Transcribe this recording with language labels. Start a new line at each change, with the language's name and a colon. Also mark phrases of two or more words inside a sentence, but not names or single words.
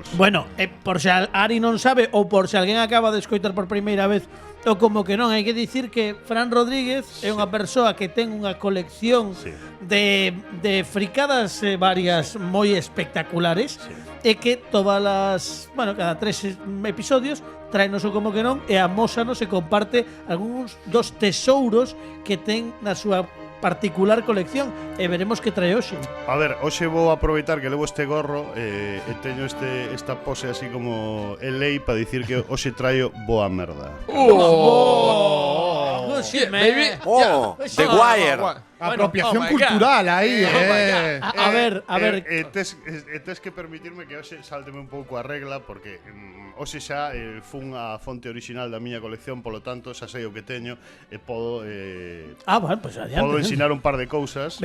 Galician: Bueno, por se Ari non sabe ou por se alguén acaba de escoitar por primeira vez ou como que non, hai que dicir que Fran Rodríguez é unha persoa que ten unha colección de fricadas varias moi espectaculares e que todas as, bueno, cada 3 episodios traenos o como que non e amósanos e comparte algúns dos tesouros que ten na súa particular colección e veremos que trae hoxe. A ver, hoxe vou aproveitar que levo este gorro e teño esta pose así como el lei para dicir que hoxe traio boa merda. Baby. The Wire. Apropiación cultural aí, A ver, tes que permitirme que hoxe sálteme un pouco a regla porque hoxe xa fun a fonte original da miña colección, polo tanto xa sei o que teño e podo bueno, pues adiante. podo ensinar un par de cousas.